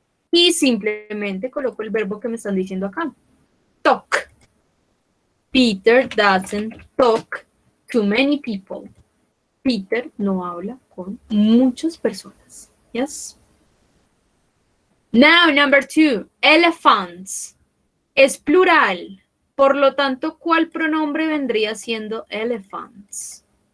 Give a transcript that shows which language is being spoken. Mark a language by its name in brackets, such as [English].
[Spanish] Y simplemente coloco el verbo que me están diciendo acá. [English] Talk. Peter doesn't talk to many people. [Spanish] Peter no habla con muchas personas. [English] Yes? Now, number 2, elephants. [Spanish] Es plural. Por lo tanto, ¿cuál pronombre vendría siendo elephants?